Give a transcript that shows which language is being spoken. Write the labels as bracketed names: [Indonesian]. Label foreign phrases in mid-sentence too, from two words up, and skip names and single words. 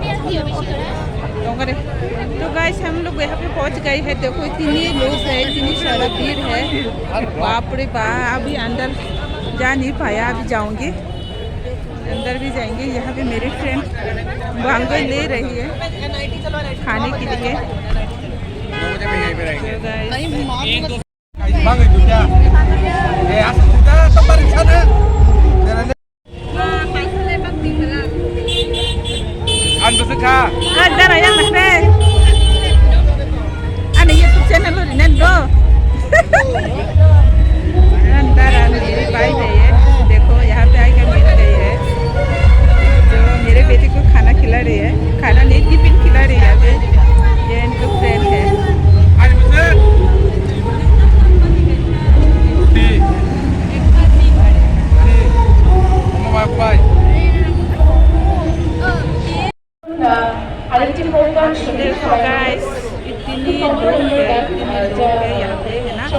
[Hindi] तो गाइस हम लोग यहाँ पे पहुँच गए हैं। देखो इतनी लोग है, इतनी सारा भीड़ है, बाप रे बाप। अभी अंदर जा नहीं पाया, अभी जाऊंगी अंदर भी जाएंगे। यहाँ पे मेरी फ्रेंड बांगे ले रही है खाने के लिए। [Indonesian] Ada yang mana? Ada YouTube channel lo di Nendo. [Hindi] अंदर मेरी भाई गई है। देखो यहाँ पे आके मिल गई है, जो मेरे बेटे को खाना खिला रही है। खाना नहीं, टिफिन खिला रही है। अभी ये इनको फ्रेंड है। देखो गाइस इतनी लोग है यहाँ पे, है ना।